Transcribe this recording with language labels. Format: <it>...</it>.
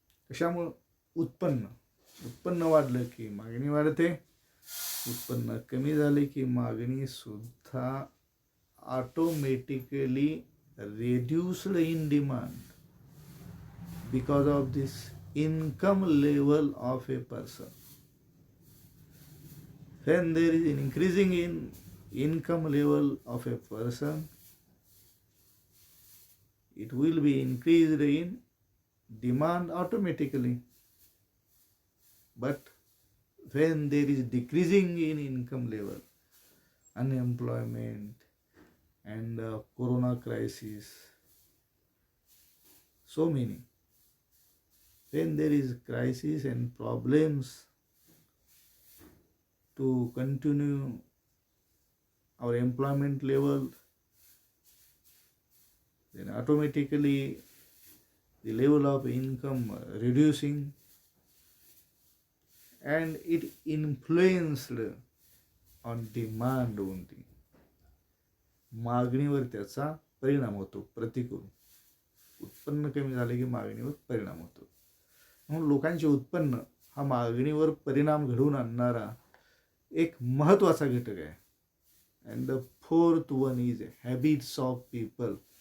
<mr>कशामुळं? उत्पन्न वाढलं की मागणी वाढते, उत्पन्न कमी झाले की मागणी सुद्धा</mr> <en>Automatically reduced in demand because of this income level of a person. When there is an increasing in income level of a person, it will be increased in demand automatically. But when there is decreasing in income level, unemployment and corona crisis, so many, when there is crisis and problems to continue our employment level, then automatically the level of income reducing, and it influenced on demand only.</en> <mr>मागणीवर त्याचा परिणाम होतो, प्रतिकूल. उत्पन्न कमी झाले की मागणीवर परिणाम होतो. म्हणून लोकांचे उत्पन्न हा मागणीवर परिणाम घडवून आणणारा एक महत्त्वाचा घटक आहे.</mr> <en>And the fourth one is habits of people.</en>